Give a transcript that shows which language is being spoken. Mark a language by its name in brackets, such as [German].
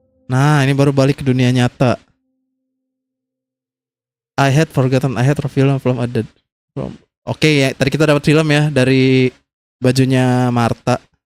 [Indonesian] Nah, ini baru balik ke dunia nyata. [English] I had forgotten I had a film from other from. [Indonesian] Oke, ya, tadi kita dapat film ya dari bajunya Martha.